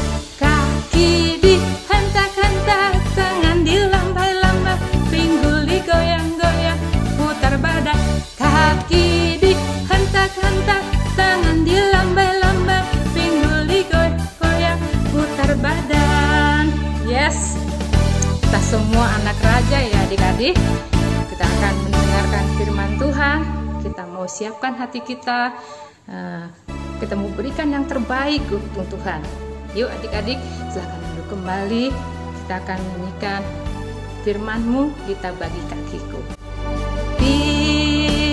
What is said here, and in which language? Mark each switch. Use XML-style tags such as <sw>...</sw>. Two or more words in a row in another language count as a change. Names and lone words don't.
<id>Kaki dihentak-hentak, tangan dilambai-lambai, pinggul digoyang-goyang, putar badan. Kaki dihentak-hentak, tangan dilambai-lambai, pinggul digoyang-goyang, putar badan. Yes, kita semua anak raja ya adik-adik. Kita akan mendengarkan firman Tuhan. Kita mau siapkan hati kita. Kita mau berikan yang terbaik untuk Tuhan. Yuk adik-adik, silakan duduk kembali. Kita akan menyanyikan firman-Mu, kita bagi kakiku.</id>